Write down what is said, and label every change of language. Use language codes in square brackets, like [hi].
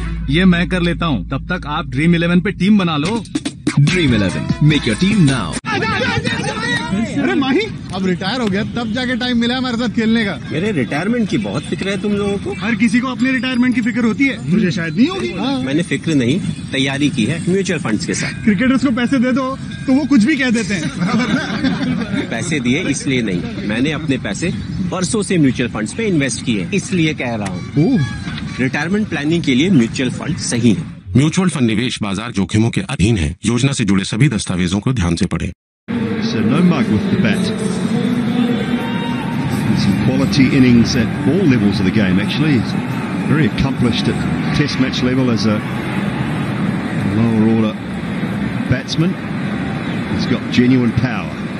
[hi] ये मैं कर लेता हूँ, तब तक आप ड्रीम 11 पे टीम बना लो। [en] Dream 11, make your team now. [hi] अरे माही, अब रिटायर हो गया, तब जाके टाइम मिला हमारे साथ खेलने का। मेरे रिटायरमेंट की बहुत फिक्र है तुम लोगों को। हर किसी को अपने रिटायरमेंट की फिक्र होती है, मुझे शायद नहीं होगी। मैंने फिक्र नहीं, तैयारी की है म्यूचुअल फंड्स के साथ। क्रिकेटर्स को पैसे दे दो तो वो कुछ भी कह देते हैं। पैसे दिए इसलिए नहीं, मैंने अपने पैसे बरसों से म्यूचुअल फंड्स पे इन्वेस्ट किए, इसलिए कह रहा हूँ। रिटायरमेंट प्लानिंग के लिए म्यूचुअल फंड सही है। म्यूचुअल फंड निवेश बाजार जोखिमों के अधीन है। योजना से जुड़े सभी दस्तावेजों को ध्यान से पढ़ें। [en] So no mug with the bat. And some quality innings at all levels of the game, actually. He's very accomplished at test match level as a lower order batsman. He's got genuine power.